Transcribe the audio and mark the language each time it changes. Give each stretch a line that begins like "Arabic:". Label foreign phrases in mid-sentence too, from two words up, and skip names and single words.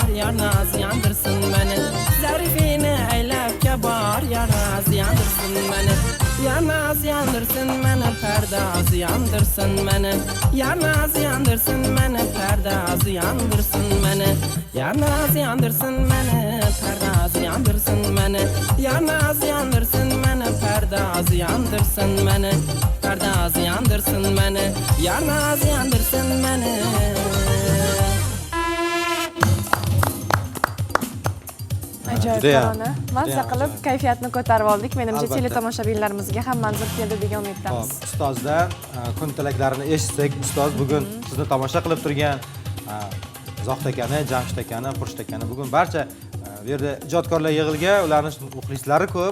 Turkish: yarnaz yandırsın beni Zarifini eylab kabar yarnaz yandırsın beni Yarnaz yandırsın beni perdaz yandırsın beni Yarnaz yandırsın beni perdaz yandırsın beni Yarnaz yandırsın beni perdaz yandırsın beni Yarnaz yandırsın beni perdaz yandırsın beni Perdaz yandırsın beni Yarnaz yandırsın beni
Uzbek: Ajoyib Judayam, tarona. Mazza judayam qilib kayfiyatni ko'tarib oldik. Menimcha Albatta. teletomoshabinlarimizga ham manzur keldi degan umiddamiz. Hop, ustozdan kun tilaklarini eshitsak, ustoz bugun sizni tomosha qilib turgan Zohid akani, Jamshid akani, Xurshid akani bugun barcha bu yerda ijodkorlar yig'ilgan, ularning muxlislari ko'p.